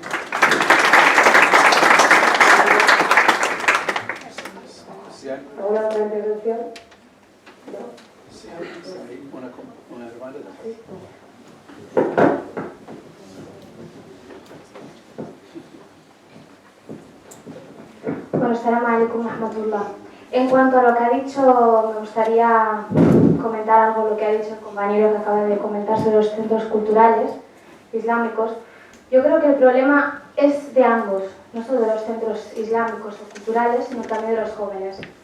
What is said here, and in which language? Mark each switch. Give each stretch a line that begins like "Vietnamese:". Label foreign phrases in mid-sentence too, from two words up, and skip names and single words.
Spanish: ¿Alguna otra intervención? ¿No? Sí, una hermana. Bueno,
Arabic: السلام عليكم رحمة الله.
Spanish: En cuanto a lo que ha dicho, me gustaría comentar algo lo que ha dicho el compañero que acaba de comentar sobre los centros culturales islámicos. Yo creo que el problema es de ambos, no solo de los centros islámicos o culturales, sino también de los jóvenes.